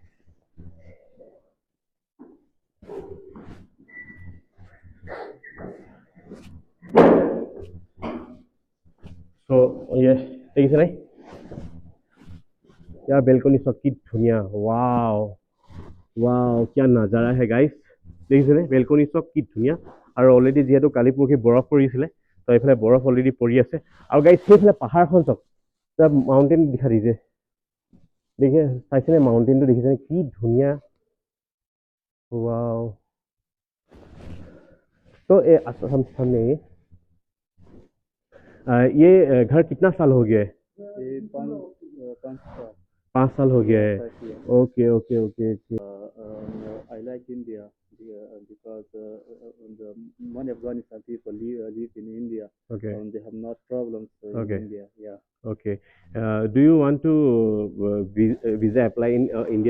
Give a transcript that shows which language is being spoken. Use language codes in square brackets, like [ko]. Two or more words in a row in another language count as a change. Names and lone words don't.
[as] তো দেখিছেনে ইয়াৰ বেলকনি চব কি ধুনীয়া, ৱাও ৱাও, [hi] क्या नज़ारा है [as] গাইছ, দেখিছেনে বেলকনি চব কি ধুনীয়া। আৰু অলৰেডি যিহেতু কালি পৰহি বৰফ পৰিছিলে তো এইফালে বৰফ অলৰেডি পৰি আছে আৰু গাইজ সেইফালে পাহাৰখন চাওক মাউণ্টেইন দেখা দিছে দেখে চাইছেনে মাউণ্টেইনটো দেখিছেনে কি ধুনীয়া ৱাও [hi] तो हम सामने ये घर कितना साल हो गया है ये 5 साल 5 साल हो गया है [en] yeah. okay okay okay I like India because many Afghanistan people live in India ओके and they have not problems in Okay. India. Yeah. okay do you want to visa apply in India